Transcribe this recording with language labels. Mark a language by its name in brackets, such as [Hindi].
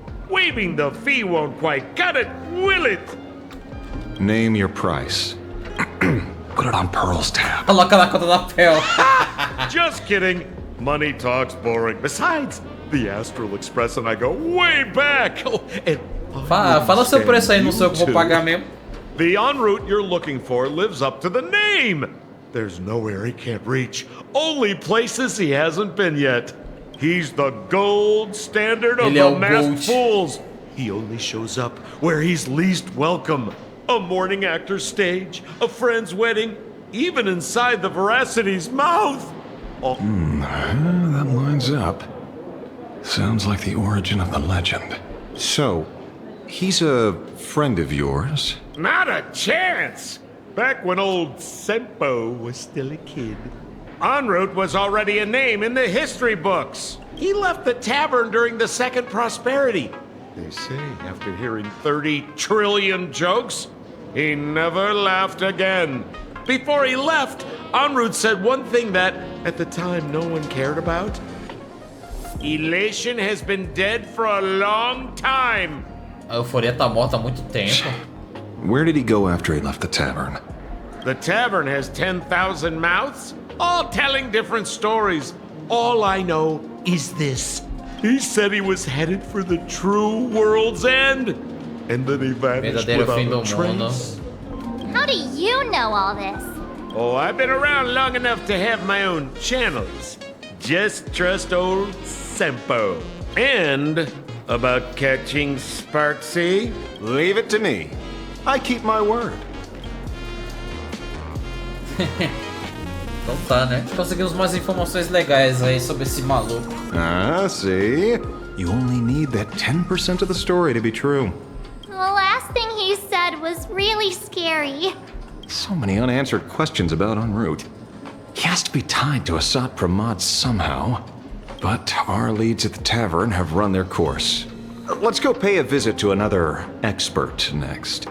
[English] Waiving the fee won't quite cut it, will it? Name your price. Put it on Pearl's tab. [Portuguese] Coloca na conta da Pearl. [English] Just kidding. Money talk's boring. Besides, the Astral Express and I go way back. Oh, and [Portuguese] fala seu preço aí, não sei o que vou pagar mesmo. [English] The en route you're looking for lives up to the name. There's nowhere he can't reach. Only places he hasn't been yet. He's the gold standard of the masked fools. He only shows up where he's least welcome. A morning actor's stage, a friend's wedding, even inside the Veracity's mouth. Oh. That lines up. Sounds like the origin of the legend. So, he's a friend of yours? Not a chance! Back when old Sempo was still a kid, En route was already a name in the history books. He left the tavern during the Second Prosperity. They say after hearing 30 trillion jokes, he never laughed again. Before he left, En route said one thing that, at the time, no one cared about. Elation has been dead for a long time. [Portuguese] A Euforia tá morta há muito tempo. [English] Where did he go after he left the tavern? The tavern has 10,000 mouths, all telling different stories. All I know is this. He said he was headed for the true world's end, and then he vanished without a trace. How do you know all this? Oh, I've been around long enough to have my own channels. Just trust old Sempo. And about catching Sparksy? Leave it to me. I keep my word. [Portuguese] Então tá, né? Conseguimos mais informações legais aí sobre esse maluco. [English] Ah, see? You only need that 10% of the story to be true. The last thing he said was really scary. So many unanswered questions about En route. He has to be tied to Asat Pramad somehow. but our leads at the tavern have run their course. Let's go pay a visit to another expert next.